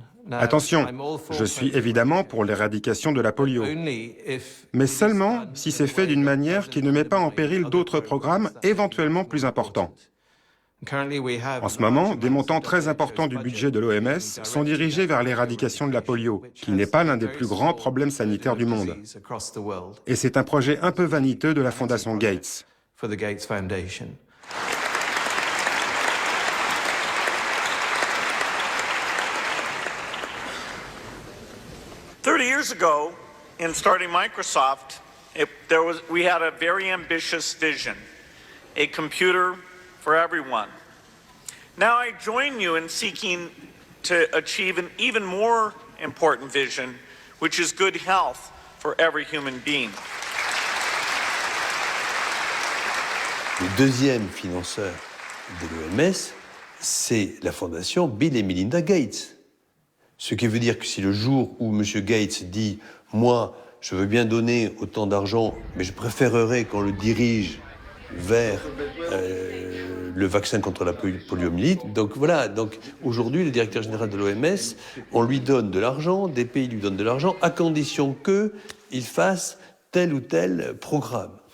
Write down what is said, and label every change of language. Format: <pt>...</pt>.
<fr>Attention, je suis évidemment pour l'éradication de la polio, mais seulement si c'est fait d'une manière qui ne met pas en péril d'autres programmes éventuellement plus importants. En ce moment, des montants très importants du budget de l'OMS sont dirigés vers l'éradication de la polio, qui n'est pas l'un des plus grands problèmes sanitaires du monde. Et c'est un projet un peu vaniteux de la Fondation Gates.</fr> <en>30 years ago, in starting Microsoft, we had a very ambitious vision, a computer for everyone. Now I join you in seeking to achieve an even more important vision, which is good health for every human being.</en> <fr>Le deuxième financeur de l'OMS, c'est la fondation Bill et Melinda Gates. Ce qui veut dire que si le jour où M. Gates dit « Moi, je veux bien donner autant d'argent, mais je préférerais qu'on le dirige vers le vaccin contre la poliomyélite. » Donc voilà, donc aujourd'hui, le directeur général de l'OMS, on lui donne de l'argent, des pays lui donnent de l'argent, à condition qu'il fasse tel ou tel programme.</fr>